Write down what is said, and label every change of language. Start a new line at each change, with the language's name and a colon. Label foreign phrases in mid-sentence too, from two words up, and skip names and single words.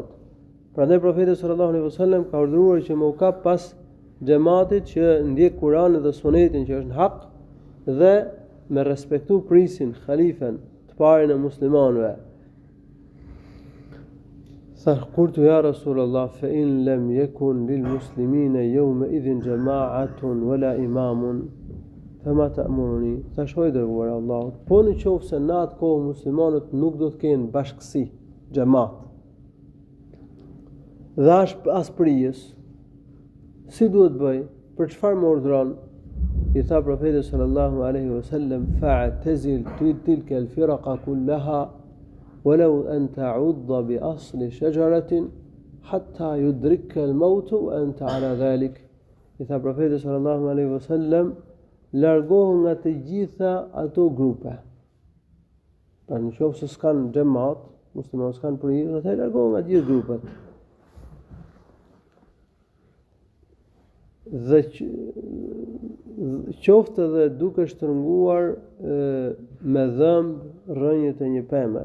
Albanian: Prandaj profeti
Arabic: صلى الله عليه وسلم
Albanian: ka urdhëruar që më u kap pas xhamatit që ndjek Kuranin dhe Sunetin që është në hak, dhe me respektu prisin, khalifen, të parin e muslimanëve. Thash,
Arabic: قلت يا رسول الله فإن لم يكن للمسلمين يوم إذ جماعة ولا إمام فما تأمرني.
Albanian: Thash, o i dërguar Allahut, po në qoftë se në atë kohë muslimanët nuk do të kenë bashkësi, xhamat, dhe as prijes, Si duhet bëj? Për çfarë më urdhron? I tha profeti
Arabic: صلى الله عليه وسلم فاعتزل تلك الفرق كلها ولو أن تعض بأصل شجرة حتى يدركك الموت وأنت على ذلك.
Albanian: I tha profeti
Arabic: صلى الله عليه وسلم
Albanian: largohu nga të gjitha ato grupe. Pra në qoftë se s'kan xhamat, muslimanët s'kan për hir, atë largohu nga të gjithë grupet. Dhe qoftë edhe duke shtrënguar me dhëmb rrënjët e një peme.